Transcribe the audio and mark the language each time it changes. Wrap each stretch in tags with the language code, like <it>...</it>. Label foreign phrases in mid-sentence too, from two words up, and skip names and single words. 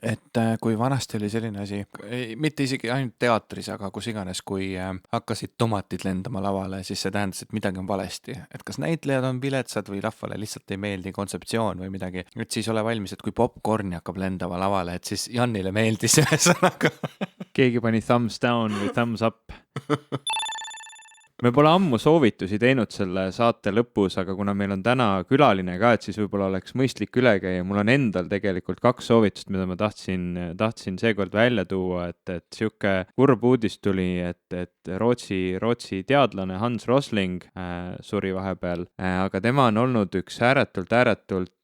<et>Et kui vanasti oli selline asi, mitte isegi ainult teatris, aga kus iganes, kui hakkasid tomatid lendama lavale, siis see tähendas, et midagi on valesti. Et kas näitlejad on viletsad või rahvale lihtsalt ei meeldi kontseptsioon või midagi. Et siis ole valmis, et kui popcorni hakkab lendama lavale, et siis Jannile meeldis ühesõnaga. Keegi pani</et> <en>thumbs down</en> <et>või</et> <en>thumbs up.</en> <et>Me pole ammu soovitusi teinud selle saate lõpus, aga kuna meil on täna külaline ka, et siis võib-olla oleks mõistlik üle käia. Mul on endal tegelikult 2 soovitust, mida ma tahtsin seekord välja tuua, et sihuke kurb uudis tuli, et Rootsi teadlane Hans Rosling suri vahepeal, aga tema on olnud üks ääretult</et>